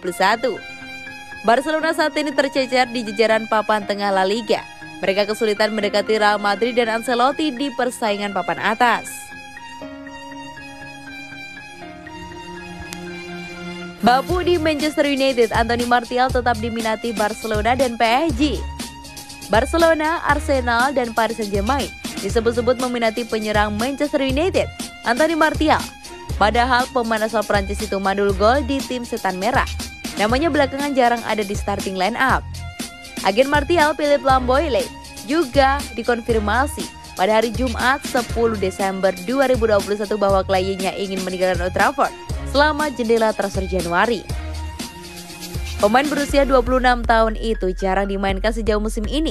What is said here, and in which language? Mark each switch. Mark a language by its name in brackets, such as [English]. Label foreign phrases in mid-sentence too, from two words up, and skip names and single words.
[Indonesian] Barcelona saat ini tercecer di jajaran papan tengah La Liga. Mereka kesulitan mendekati Real Madrid dan Ancelotti di persaingan papan atas. Bapu di Manchester United, Anthony Martial tetap diminati Barcelona dan PSG. Barcelona, Arsenal, dan Paris Saint-Germain disebut-sebut meminati penyerang Manchester United, Anthony Martial. Padahal pemain asal Prancis itu mandul gol di tim Setan Merah. Namanya belakangan jarang ada di [English] starting line up. [Indonesian] Agen Martial, Philippe Lamboile, juga dikonfirmasi pada hari Jumat 10 Desember 2021 bahwa kliennya ingin meninggalkan Old Trafford selama jendela transfer Januari. Pemain berusia 26 tahun itu jarang dimainkan sejauh musim ini.